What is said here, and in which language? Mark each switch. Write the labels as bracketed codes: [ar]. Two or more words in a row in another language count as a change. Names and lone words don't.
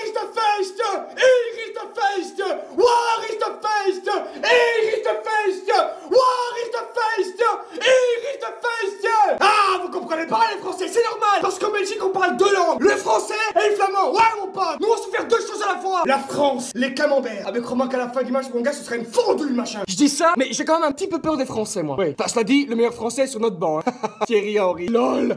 [nl] feest! Hier is de feest! Waar is de feest? Hier is de feest! Waar is de feest? Hier is de feest! [fr] Ah, vous comprenez pas les Français, c'est normal! Parce qu'en Belgique, on parle deux langues, le français et le flamand. Ouais, mon pote! Nous, on sait faire deux choses à la fois! La France, les camemberts. Avec crois-moi qu'à la fin du match, mon gars, ce serait une fondue, machin. Je dis ça, mais j'ai quand même un petit peu peur des Français, moi. Oui. Enfin, cela dit, le meilleur français est sur notre banc. Hein. Thierry Henry. LOL.